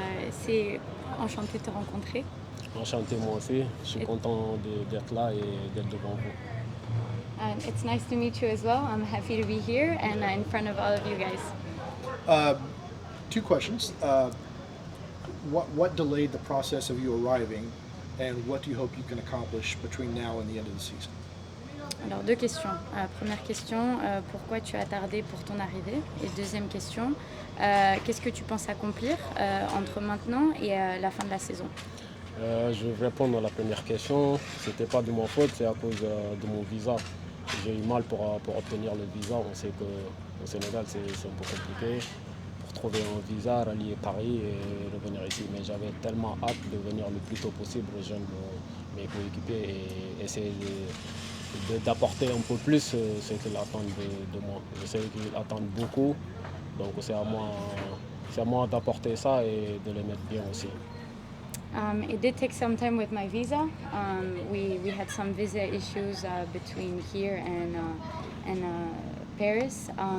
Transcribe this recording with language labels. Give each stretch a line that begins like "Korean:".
French: C'est enchanté de te rencontrer. Enchanté moi aussi. Je suis content d'être là et d'être devant vous.
English: And it's nice to meet you as well. I'm happy to be here and in front of all of you guys. Two questions. What delayed the process of you arriving, and what do you hope you can accomplish between now and the end of the season?
French: Alors, deux questions. Première question, pourquoi tu as tardé pour ton arrivée? Et deuxième question, qu'est-ce que tu penses accomplir entre maintenant et la fin de la saison? Je vais répondre à la première question. C'était pas de mon faute, c'est à cause de mon visa. J'ai eu mal pour obtenir le visa. On sait qu'au Sénégal, c'est un peu compliqué pour trouver un visa, rallier Paris et revenir ici. Mais j'avais tellement hâte de venir le plus tôt possible, rejoindre mes coéquipiers et essayer d'apporter un peu plus ce qu'ils attendent de moi. Je sais qu'ils attendent beaucoup, donc c'est à moi d'apporter ça et de les mettre bien aussi.
English: It did take some time with my visa. We had some visa issues between here and Paris.